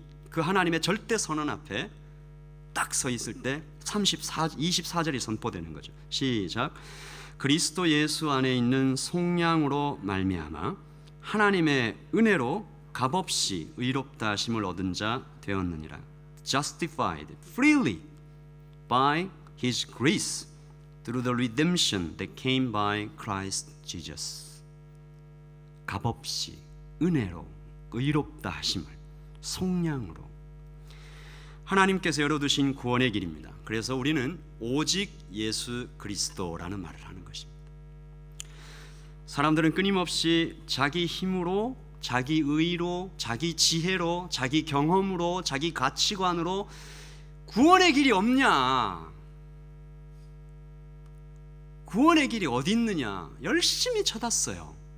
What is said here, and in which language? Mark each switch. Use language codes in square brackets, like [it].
[ko] 그 하나님의 절대 선언 앞에 딱 서 있을 때 24절이 선포되는 거죠. 시작. 그리스도 예수 안에 있는 속량으로 말미암아 하나님의 은혜로 값없이 의롭다 하심을 얻은 자 되었느니라. [en] Justified freely by His grace through the redemption that came by Christ Jesus. [ko] 값없이 은혜로 의롭다 하심을 속량으로 하나님께서 열어두신 구원의 길입니다. 그래서 우리는 오직 예수 그리스도라는 말을 하는 것입니다. 사람들은 끊임없이 자기 힘으로, 자기 의로, 자기 지혜로, 자기 경험으로, 자기 가치관으로 구원의 길이 없냐, 구원의 길이 어디 있느냐 열심히 찾았어요.